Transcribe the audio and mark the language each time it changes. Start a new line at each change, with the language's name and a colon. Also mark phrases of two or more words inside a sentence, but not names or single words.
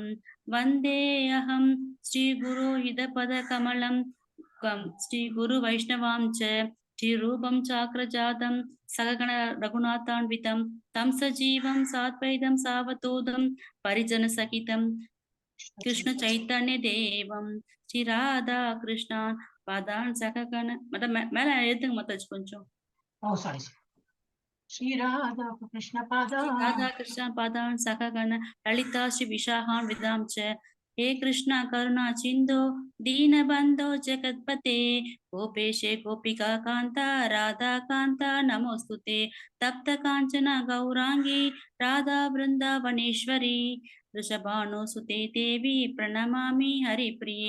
Sanskrit: वन्दे अहं श्री गुरु इतपद कमलं श्री गुरु वैष्णवांश्च श्री रूपं साग्रजातं सहगण रघुनाथान्वितं तं सजीवं साद्वैतं सावधूतं परिजन सहितं कृष्ण चैतन्य देवं श्री राधा कृष्णान् पादान् सहगण
Tamil: மேல எழுத்துங்க மாதாஜி கொஞ்சம்.
Sanskrit: श्री राधा कृष्ण पादान् सहगण ललिता श्री विशाखान्वितांश्च. हे कृष्णा करुणा सिंधो दीनबंधो जगत्पते गोपेशे गोपिका कांता राधा कांता नमोस्तुते. तप्त कांचना गौरांगी राधा वृंदावनेश्वरी वृषभानुसुते देवी प्रणमामि हरिप्रिये.